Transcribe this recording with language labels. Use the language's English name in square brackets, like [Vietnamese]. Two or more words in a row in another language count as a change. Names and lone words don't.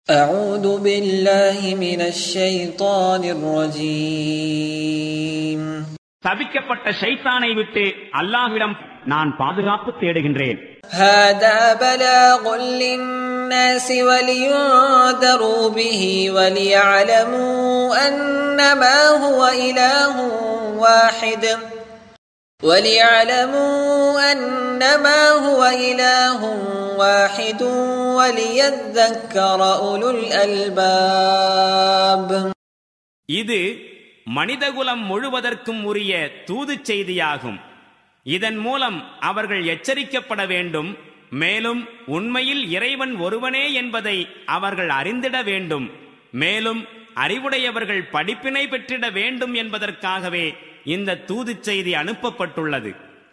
[Arabic] أعوذ بالله من الشيطان الرجيم. [Tamil] தபிக்கப்பட்ட ஷைத்தானை விட்டு அல்லாஹ்விடம் நான் பாதுகாப்பு தேடுகின்றேன். [Arabic] هذا بلاغ للناس ولينذروا به وليعلموا أنما هو إله واحد وليذكر أولو الألباب. [Tamil] இது மனிதகுலம் முழுவதற்கும் உரிய தூதுச் செய்தியாகும். இதன் மூலம் அவர்கள் எச்சரிக்கப்பட வேண்டும். மேலும் உண்மையில் இறைவன் ஒருவனே என்பதை அவர்கள் அறிந்திட வேண்டும். மேலும் அறிவுடையவர்கள் படிப்பினை பெற்றிட வேண்டும் என்பதற்காகவே இந்த தூதுச் செய்தி அனுப்பப்பட்டுள்ளது.